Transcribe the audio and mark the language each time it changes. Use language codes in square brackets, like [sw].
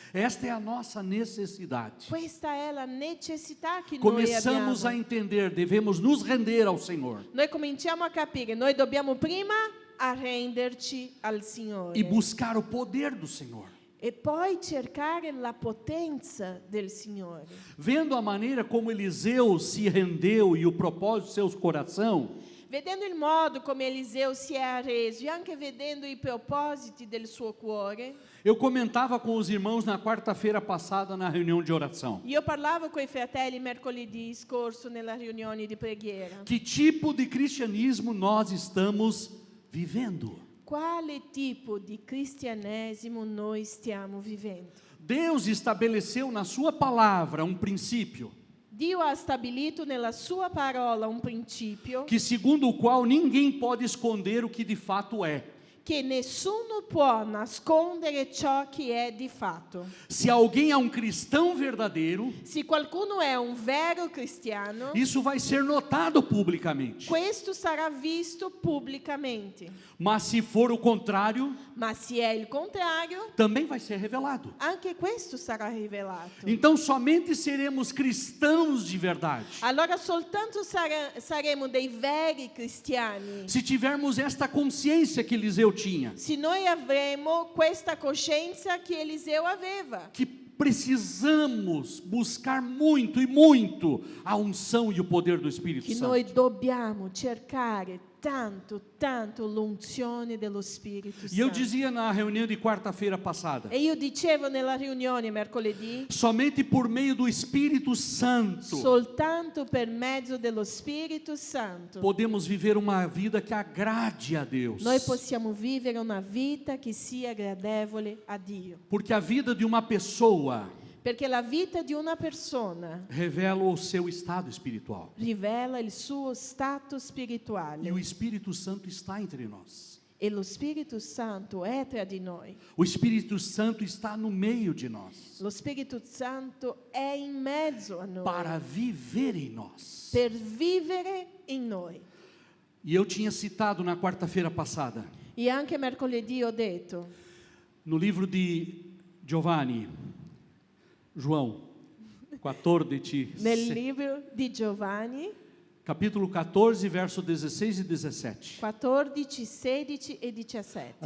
[pt] Esta é a nossa necessidade. [it] Questa è la necessità che noi [pt] Começamos a [it] abbiamo. [pt] entender, devemos nos render ao Senhor [it] Noi cominciamo a capire, noi dobbiamo prima arrenderci al Signore [pt] e buscar o poder do Senhor. [it] e poi cercare la potenza del Signore. [pt] Vendo a maneira como Eliseu se rendeu e o propósito do seu coração, [it] Vedendo il modo come Eliseo si è arreso e anche vedendo i propositi del suo cuore, [pt] eu comentava com os irmãos na quarta-feira passada na reunião de oração. [it] io parlavo con i fratelli mercoledì scorso nella riunione di preghiera. [pt] Que tipo de cristianismo nós estamos vivendo? [it] Quale tipo di cristianesimo noi stiamo vivendo? [pt] Deus estabeleceu na sua palavra um princípio [it] Dio ha stabilito nella sua parola un principio [pt] que segundo o qual ninguém pode esconder o que de fato é. [it] che nessuno può nascondere ciò che è di fatto. [pt] Se alguém é um cristão verdadeiro, [it] Se qualcuno è un vero cristiano, [pt] isso vai ser notado publicamente. [it] questo sarà visto pubblicamente. [pt] Mas se for o contrário, [it] Ma se è il contrario, [pt] também vai ser revelado. [it] anche questo sarà rivelato. [pt] Então somente seremos cristãos de verdade [it] Allora soltanto saremo dei veri cristiani [pt] se tivermos esta consciência que Eliseu tinha, [it] se noi avremo questa coscienza che Eliseo aveva, [pt] que precisamos buscar muito e muito a unção e o poder do Espírito [it] che [pt] Santo. [it] noi dobbiamo cercare tanto l'unzione dello Spirito [pt] E eu [it] Santo. [pt] dizia na reunião de quarta-feira passada, [it] E io dicevo nella riunione mercoledì, [pt] somente por meio do Espírito Santo [it] soltanto per mezzo dello Spirito Santo [pt] podemos viver uma vida que agrade a Deus. [it] noi possiamo vivere una vita che sia gradevole a Dio. [pt] Porque a vida de uma pessoa [it] Perché la vita di una persona [pt] revela o seu estado espiritual. [it] rivela il suo stato [pt] E o [it] spirituale [pt] Espírito Santo está entre nós. [it] e lo Spirito Santo è tra di noi. [pt] O Espírito Santo está no meio de nós [it] Lo Spirito Santo è in mezzo a noi [pt] para viver em nós. [it] per vivere in noi. [pt] E eu tinha citado na quarta-feira passada, [it] E anche mercoledì ho detto, [pt] no livro de João 14, [it] nel libro di Giovanni, [pt] capítulo 14, verso 16 e 17. [it] 14, 16 e 17.